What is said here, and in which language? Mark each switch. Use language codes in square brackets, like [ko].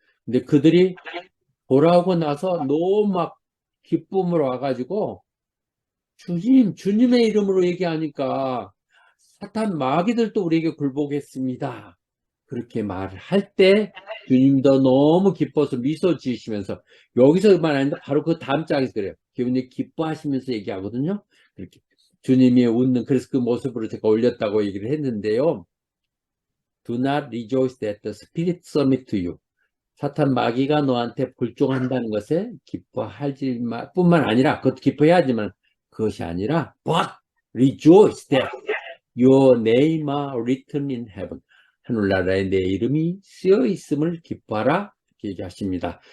[ko] 근데 그들이 돌아오고 나서 너무 막 기쁨으로 와가지고 주님의 이름으로 얘기하니까 사탄 마귀들도 우리에게 굴복했습니다. 그렇게 말을 할 때 주님도 너무 기뻐서 미소 지으시면서 여기서만 아닌데 바로 그 다음 장에서 그래요. 기분이 기뻐하시면서 얘기하거든요. 그렇게 주님이 웃는, 그래서 그 모습으로 제가 올렸다고 얘기를 했는데요. [en] Do not rejoice that the spirit submit to you. [ko] 사탄 마귀가 너한테 불종한다는 것에 기뻐하지 뿐만 아니라, 그것도 기뻐해야지만 그것이 아니라 [en] but rejoice that your name are written in heaven. [ko] 하늘나라에 내 이름이 쓰여 있음을 기뻐하라. 이렇게 얘기하십니다.